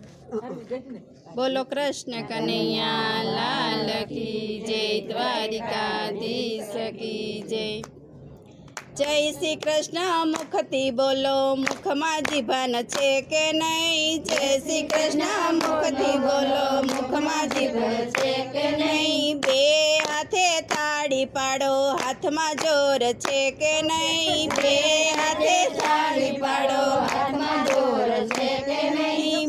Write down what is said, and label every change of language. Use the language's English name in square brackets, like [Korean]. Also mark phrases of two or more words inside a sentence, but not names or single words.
[Hindi] बोलो कृष्ण कन्हैया लाल की जय, द्वारिकाधीश की जय। [Gujarati] જય શ્રી કૃષ્ણ मुखથી બોલો, મુખમાં જીભાન છે કે નહીં? જય શ્રી કૃષ્ણ મુખથી બોલો, મુખમાં જીભાન છે કે નહીં? બે હાથે તાળી પાડો, હાથમાં જોર છે કે નહીં? બે હાથે તાળી પાડો, હાથમાં જોર છે કે નહીં?